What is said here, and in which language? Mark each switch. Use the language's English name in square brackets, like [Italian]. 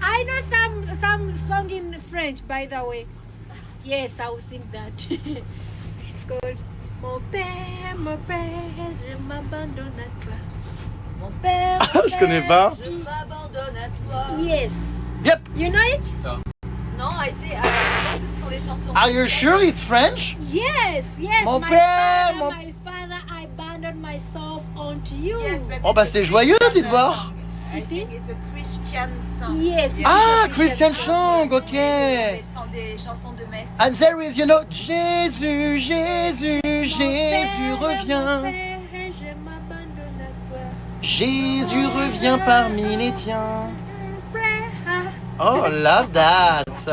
[English] I know some song in French, by the way. Yes, I will sing that. It's called [French] Mon père, je m'abandonne à toi. Mon père, Je connais pas. Je m'abandonne à toi. [English] Yes. Yep. You know it? [French] Non, ce sont les chansons. [English] Are you sure it's French? Yes. [French] Mon [English] my [French] père, [English] father, my father, I abandoned myself onto you. Yes, but [French] Oh bah c'est joyeux, dites voir. [English] I think it's a Christian song. Yes. it's Ah, a Christian song, ok. [French] Ce sont des chansons de messe. [English] And there is, Jésus, Jésus [French] Mon revient. père, je m'abandonne à toi. Jésus revient parmi les tiens. Père, [English] Oh, love that.